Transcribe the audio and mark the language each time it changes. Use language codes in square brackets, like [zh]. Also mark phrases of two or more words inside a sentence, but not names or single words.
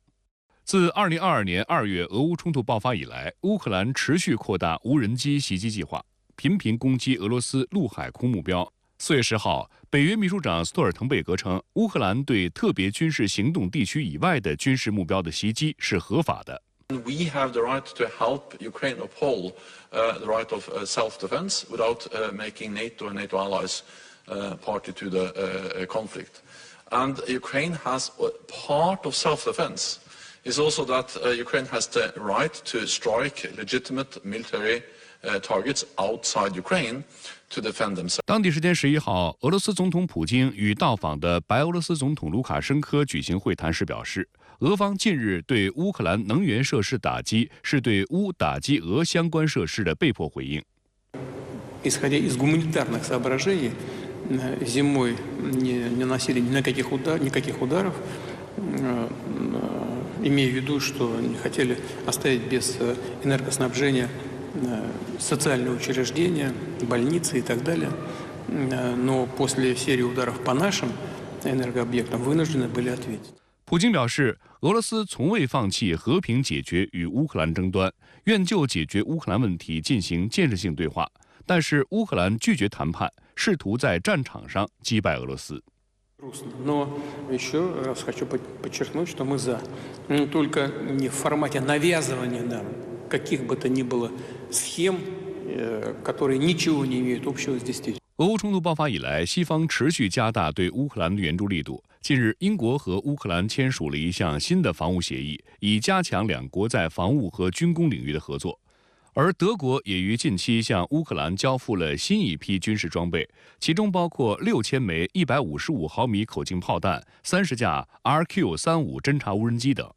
[zh] 自2022年2月俄乌冲突爆发以来，乌克兰持续扩大无人机袭击计划，频频攻击俄罗斯陆海空目标。4月10号，北约秘书长斯托尔滕贝格称，乌克兰对特别军事行动地区以外的军事目标的袭击是合法的。 [en] We have the right to help Ukraine uphold the right of self-defense without making NATO and NATO allies party to the conflict. And Ukraine has part of self-defense is also that Ukraine has the right to strike legitimate military targets outside Ukraine to defend themselves. [zh] 当地时间11号，俄罗斯总统普京与到访的白俄罗斯总统卢卡申科举行会谈时表示，俄方近日对乌克兰能源设施打击是对乌打击俄相关设施的被迫回应。 [ru] Исходя из гуманитарных соображений, зимой не наносили никаких ударов, имея в виду, что не хотели оставить без энергоснабжения социальные учреждения, больницы и так далее. Но после серии ударов по нашим энергообъектам вынуждены были ответить. [zh] 普京表示，俄罗斯从未放弃和平解决与乌克兰争端，愿就解决乌克兰问题进行建设性对话。但是乌克兰拒绝谈判，试图在战场上击败俄罗斯。 [ru] Но еще раз хочу подчеркнуть, что мы за, только не в формате навязывания нам каких бы то ни было схем, которые ничего не имеют общего с действительностью. [zh] 俄乌冲突爆发以来，西方持续加大对乌克兰的援助力度。近日，英国和乌克兰签署了一项新的防务协议，以加强两国在防务和军工领域的合作。而德国也于近期向乌克兰交付了新一批军事装备，其中包括6000枚155毫米口径炮弹、30架 RQ-35侦察无人机等。